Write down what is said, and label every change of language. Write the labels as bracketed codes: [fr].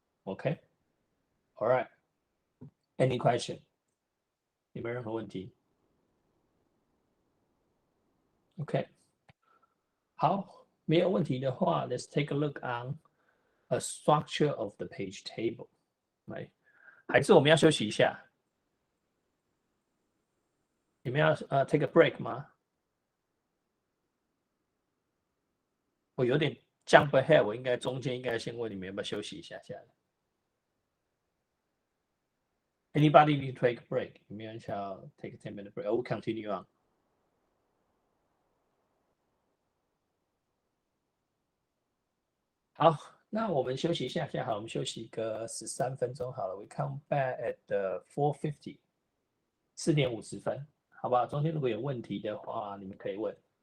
[en] Okay, all right. Any question? [zh] 有没有任何问题 [en] ？OK， [zh] 好，没有问题的话 [en] ，Let's take a look on a structure of the page table。 [zh] 来，还是我们要休息一下？你们要 [en] take a break [zh] 吗？我有点 [en] jump ahead， [zh] 我应该中间应该先问你们要不要休息一下下来。 [en] Anybody need to take a break？ [zh] 有没有人想要 [en] take a 10-minute break？ Or we continue on？ [zh] 好，那我们休息一下下好，我们休息个13分钟好了。 [en] We come back at the 4:50， [zh] 4点50分，好不好？中间如果有问题的话，你们可以问。